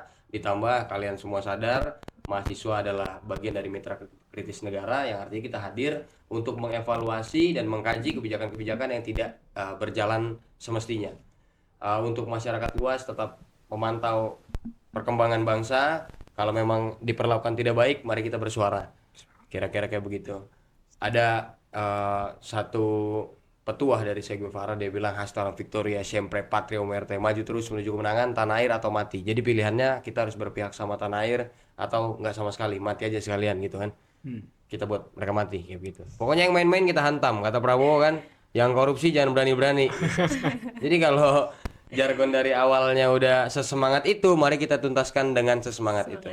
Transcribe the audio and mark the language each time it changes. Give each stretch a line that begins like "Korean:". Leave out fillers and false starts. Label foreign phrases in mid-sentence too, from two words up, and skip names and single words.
Indonesian: Ditambah kalian semua sadar, mahasiswa adalah bagian dari mitra kritis negara, yang artinya kita hadir untuk mengevaluasi dan mengkaji kebijakan-kebijakan yang tidak berjalan semestinya. Untuk masyarakat luas tetap memantau perkembangan bangsa. Kalau memang diperlakukan tidak baik, mari kita bersuara. Kira-kira kayak begitu. Ada satu petuah dari Che Guevara, dia bilang
Spanish: hasta la victoria siempre patria o muerte,
Indonesian: maju terus menuju kemenangan, tanah air atau mati. Jadi pilihannya kita harus berpihak sama tanah air atau nggak sama sekali, mati aja sekalian gitu kan. Kita buat mereka mati kayak gitu. Pokoknya yang main-main kita hantam, kata Prabowo kan, yang korupsi jangan berani-berani. Jadi kalau jargon dari awalnya udah sesemangat itu, mari kita tuntaskan dengan sesemangat itu.